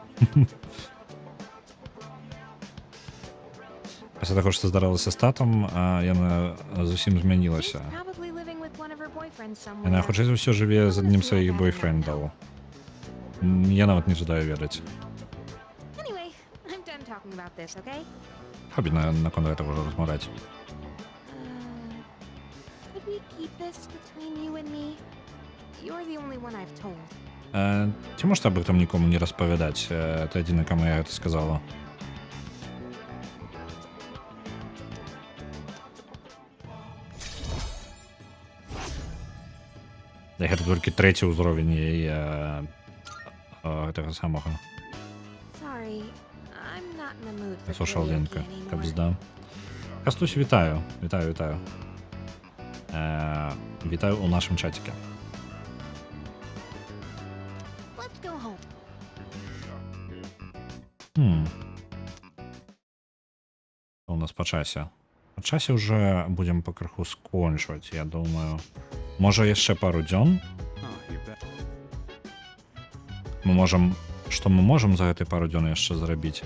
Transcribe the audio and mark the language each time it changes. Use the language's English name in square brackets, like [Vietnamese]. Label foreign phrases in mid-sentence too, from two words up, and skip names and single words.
[Belarusian] Пасля таго, што здарылася з татам, яна зусім змянілася. Яна хутчэй за ўсё жыве з адным з сваіх бойфрэндаў. Я нават не жадаю ведаць. Хобі наконт гэтага ўжо размаўляць. [English] Could we keep this between you and me? You're the only one I've told. [Belarusian] Ці можеш аб гэтым нікому не распавядаць? Ты адзіны, каму я гэта сказала. Гэта толькі трэці ўзровень гэтага самага. [English] Sorry, I'm not in the mood for [Belarusian] Сошал-лінка, кабзда. Кастусь, вітаю. Вітаю ў нашым чаціке. [English] Let's go home. [Belarusian] У нас па часе. Па часе ўжо будзем пакрыху скончваць, я думаю. Можа яшчэ пару дзён? Што мы можам за гэтай пару дзён яшчэ зрабіць?